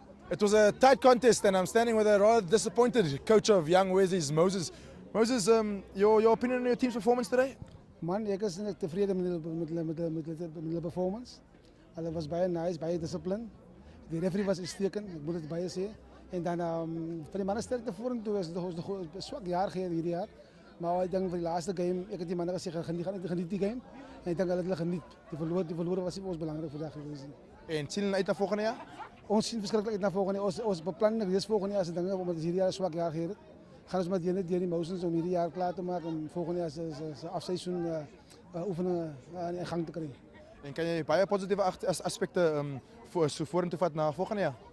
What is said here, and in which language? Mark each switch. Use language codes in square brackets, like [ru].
[en] It was a tight contest, and I'm standing with a rather disappointed coach of Young Wesley's, Moses. Moses, your opinion on your team's performance today? [af] Man, ek is net tevrede met hulle performance. Hulle was baie nice, baie discipline. Die referee was uitstekend, ek moet dit baie sê. En dan van die manne sterkte vorentoe is het 'n swak jaar hierdie jaar. Maar ek dink vir die laaste game, ek het die manne gesê geniet die game. En ek dink hulle geniet. Die verloor was nie ons belangrik vandag gewees nie. En sien hulle uit na volgende jaar? Ons sien verskriklik uit na volgende jaar. Ons beplan reeds volgende jaar se dinge omdat ons hierdie jaar 'n swak jaar gehad het. Gaan ons maar deur die motions om hierdie jaar klaar te maak om volgende jaar se afseisoen oefeninge in gang te kry. En kan jy baie positiewe aspekte vorentoe vat na volgende jaar?